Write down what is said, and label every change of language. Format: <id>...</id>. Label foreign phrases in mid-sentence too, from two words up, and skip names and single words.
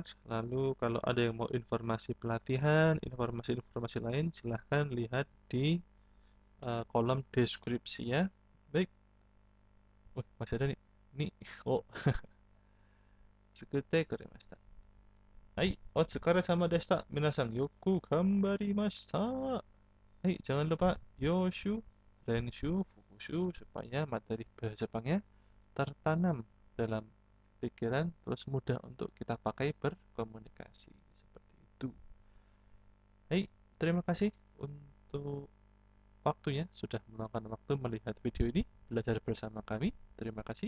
<id>Lalu kalau ada yang mau informasi pelatihan, informasi-informasi lain, silahkan lihat di kolom deskripsi ya. Baik. Masih ada nih. Nih.</id> <ja>Oh, 作ってくれました. はい、お疲れ様でした。皆さんよく頑張りました. Hai,</ja> <id>jangan lupa</id> <ja>予習、練習、復習</ja> <id>supaya materi bahasa Jepangnya tertanam dalam pikiran terus mudah untuk kita pakai berkomunikasi seperti itu. Hai, terima kasih untuk waktunya sudah meluangkan waktu melihat video ini, belajar bersama kami.</id>